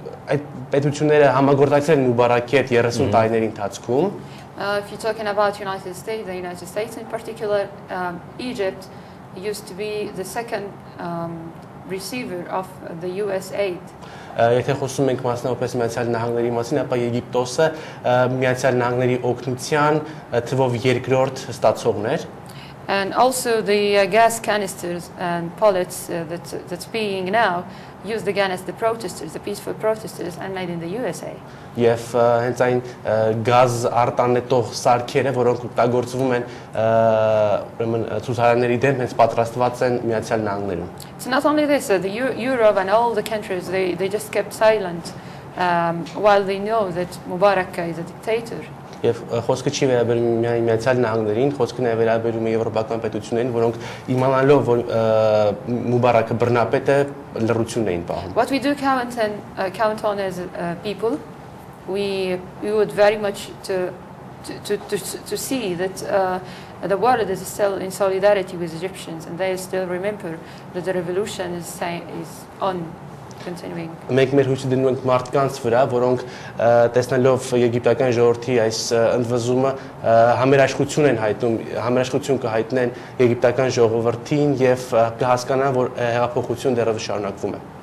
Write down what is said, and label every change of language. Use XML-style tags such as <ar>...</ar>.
<hy>Այդ պետությունները համագործակցել են Մուբարակի հետ 30 տարիների ընթացքում։</hy> <en>If you're talking about the United States in particular, Egypt used to be the second receiver of the US aid.</en> <hy>Եթե խոսում ենք մասնավորապես Միացյալ Նահանգների մասին, ապա Եգիպտոսը Միացյալ Նահանգների օգնության թվով երկրորդ ստացողն էր։</hy> <en>And also the gas canisters and pellets that's being now used against the protesters, the peaceful protesters, and made in the USA.</en> <hy>Եվ հենց այն գազ արտանետող սարքերը, որոնք օգտագործվում են ուրեմն ցուցարարների դեմ, հենց պատրաստված են Միացյալ Նահանգներում։</hy> <en>It's not only this, the Europe and all the countries they just kept silent while they know that Mubarak is a dictator.</en> <hy>եւ խոսքը չի վերաբերում միայն Միացյալ Նահանգներին, խոսքը նաեւ վերաբերում է եվրոպական պետություններին, որոնք իմանալով որ Մուբարակը բռնապետ է, լռությունն էին պահում։</hy> <en>What we do count on as people, we would very much to see that the world is still in solidarity with Egyptians, and they still remember that the revolution is on.</en> <hy>Մենք մեր հույսը դնում ենք մարդկանց վրա, որոնք տեսնելով եգիպտական ժողովրդի այս ընդվզումը համերաշխություն են հայտնում, համերաշխություն կհայտնեն եգիպտական ժողովրդին եւ կհասկանան, որ հեղափոխություն դեռևս շարունակվում է։</hy>